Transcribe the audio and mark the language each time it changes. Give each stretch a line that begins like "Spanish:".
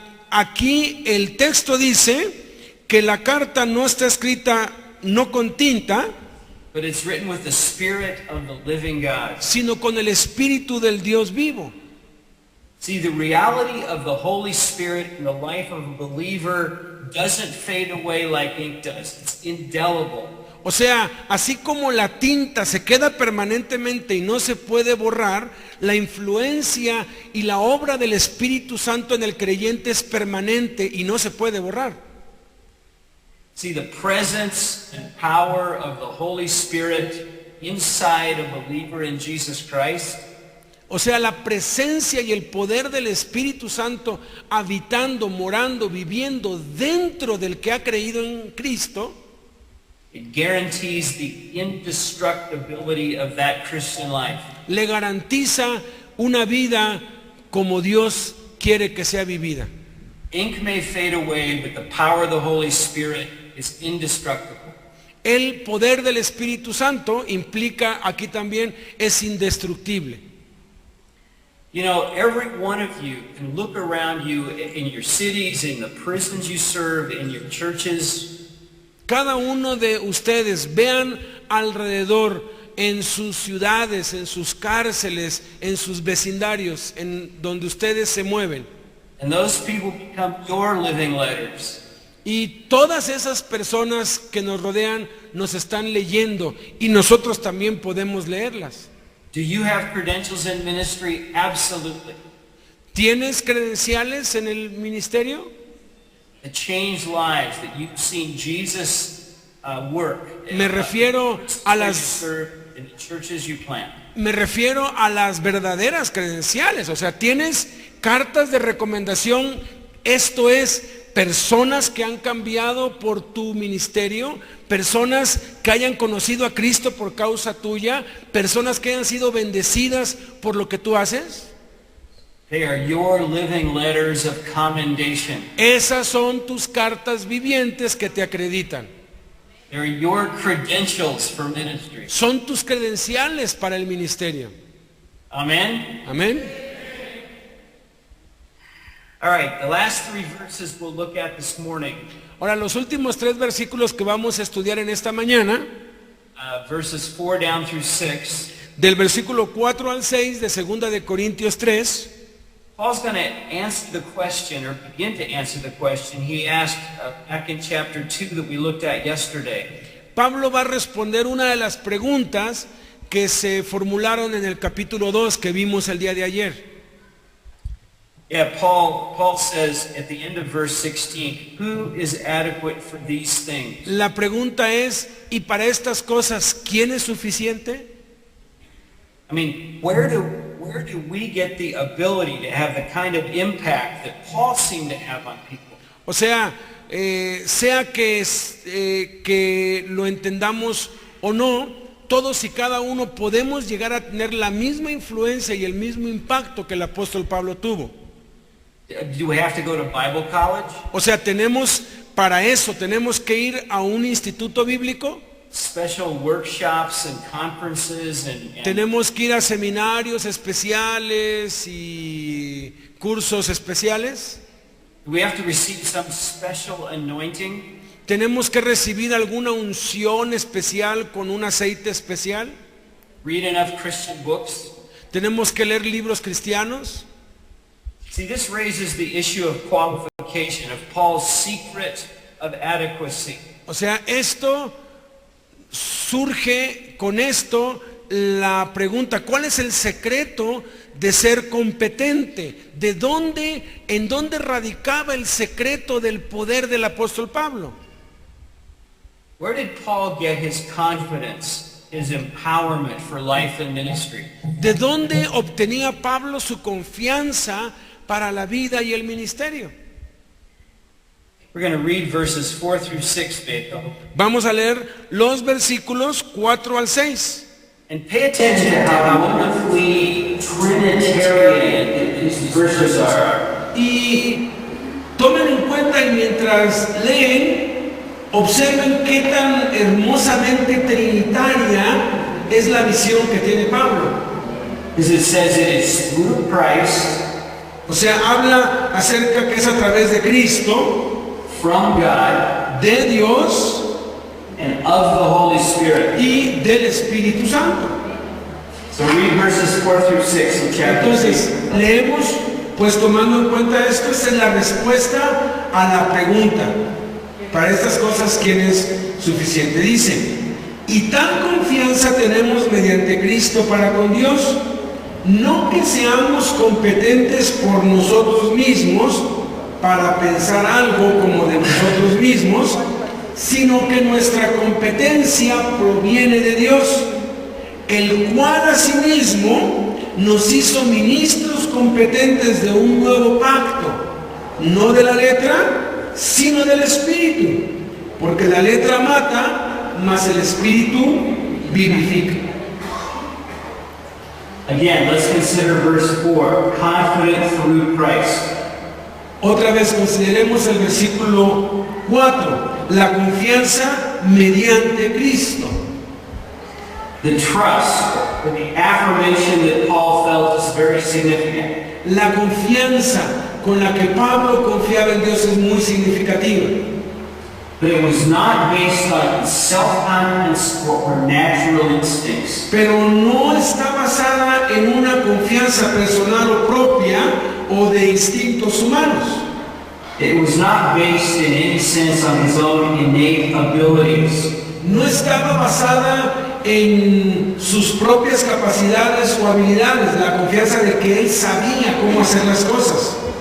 Spanish: Aquí el texto dice que la carta no está escrita no con tinta,
English: But it's written with the Spirit of the living God.
Spanish: sino con el Espíritu del Dios vivo.
English: See, the reality of the Holy Spirit in the life of a believer doesn't fade away like ink does. It's indelible.
Spanish: O sea, así como la tinta se queda permanentemente y no se puede borrar, la influencia y la obra del Espíritu Santo en el creyente es permanente y no se puede borrar.
English: See, the presence and power of the Holy Spirit inside a believer in Jesus Christ
Spanish: O sea, la presencia y el poder del Espíritu Santo habitando, morando, viviendo dentro del que ha creído en Cristo,
English: it guarantees the indestructibility of that Christian life.
Spanish: le garantiza una vida como Dios quiere que sea vivida.
English: Ink may fade away, but the power of the Holy Spirit is indestructible.
Spanish: El poder del Espíritu Santo implica aquí también es indestructible.
English: You know, every one of you can look around you in your cities, in the prisons you serve, in your churches.
Spanish: Cada uno de ustedes vean alrededor en sus ciudades, en sus cárceles, en sus vecindarios, en donde ustedes se mueven.
English: And those people become your living letters.
Spanish: Y todas esas personas que nos rodean nos están leyendo y nosotros también podemos leerlas.
English: Do you have credentials in ministry? Absolutely.
Spanish: ¿Tienes credenciales en el ministerio?
English: That change lives, that you've seen Jesus work.
Spanish: Me refiero a
English: You
Spanish: las
English: serve in the churches you plant.
Spanish: Me refiero a las verdaderas credenciales, o sea, tienes cartas de recomendación, esto es, personas que han cambiado por tu ministerio, personas que hayan conocido a Cristo por causa tuya, personas que hayan sido bendecidas por lo que tú haces.
English: They are your living letters of commendation.
Spanish: Esas son tus cartas vivientes que te acreditan.
English: They're your credentials for ministry.
Spanish: Son tus credenciales para el ministerio.
English: Amen?
Spanish: Amén.
English: All right, the last 3 verses we'll look at this morning,
Spanish: Ahora, los últimos 3 versículos que vamos a estudiar en esta mañana,
English: verses 4 down through 6,
Spanish: del versículo 4 al 6 de 2 de Corintios 3,
English: Paul's going to answer the question, or begin to answer the question he asked back in chapter 2 that we looked at yesterday.
Spanish: Pablo va a responder una de las preguntas que se formularon en el capítulo 2 que vimos el día de ayer.
English: Yeah, Paul says at the end of verse 16, who is adequate for these things?
Spanish: La pregunta es, ¿y para estas cosas quién es suficiente?
English: I mean, where do we get the ability to have the kind of impact that Paul seemed to have on people?
Spanish: O sea, sea que lo entendamos o no, todos y cada uno podemos llegar a tener la misma influencia y el mismo impacto que el apóstol Pablo tuvo.
English: Do we have to go to Bible college?
Spanish: O sea, para eso tenemos que ir a un instituto bíblico,
English: Special workshops and conferences and
Spanish: tenemos que ir a seminarios especiales y cursos especiales,
English: do we have to receive some special anointing?
Spanish: tenemos que recibir alguna unción especial con un aceite especial,
English: Read enough Christian books?
Spanish: tenemos que leer libros cristianos.
English: See, this raises the issue of qualification, of Paul's secret of adequacy.
Spanish: O sea, surge con esto la pregunta, ¿cuál es el secreto de ser competente? ¿En dónde radicaba el secreto del poder del apóstol Pablo?
English: Where did Paul get his confidence his empowerment for life and ministry.
Spanish: ¿De dónde obtenía Pablo su confianza para la vida y el ministerio?
English: We're going to read verses 4 through 6, Beto.
Spanish: Vamos a leer los versículos 4 al 6.
English: And pay attention to how wonderfully Trinitarian these verses are.
Spanish: Y tomen en cuenta y mientras leen, observen qué tan hermosamente trinitaria es la visión que tiene Pablo.
English: As it says, it is through Christ,
Spanish: O sea, habla acerca que es a través de Cristo,
English: from God,
Spanish: de Dios
English: and of the Holy Spirit.
Spanish: y del Espíritu Santo.
English: So read verses 4 through 6 in chapter 2.
Spanish: Entonces, leemos, pues tomando en cuenta esto, esta es la respuesta a la pregunta. Para estas cosas, ¿quién es suficiente? Dice, y tal confianza tenemos mediante Cristo para con Dios, no que seamos competentes por nosotros mismos para pensar algo como de nosotros mismos, sino que nuestra competencia proviene de Dios, el cual asimismo nos hizo ministros competentes de un nuevo pacto, no de la letra, sino del Espíritu, porque la letra mata, mas el Espíritu vivifica.
English: Again, let's consider verse 4, confident through Christ.
Spanish: Otra vez consideremos el versículo 4, la confianza mediante Cristo.
English: The trust, or the affirmation that Paul felt is very significant.
Spanish: La confianza con la que Pablo confiaba en Dios es muy significativa.
English: But it was not based on self-confidence or natural instincts.
Spanish: Pero no está basada en una confianza personal o propia o de instintos humanos.
English: It was not based in any sense on his own innate abilities.
Spanish: No estaba basada en sus propias capacidades o habilidades, la confianza de que él sabía cómo hacer las cosas.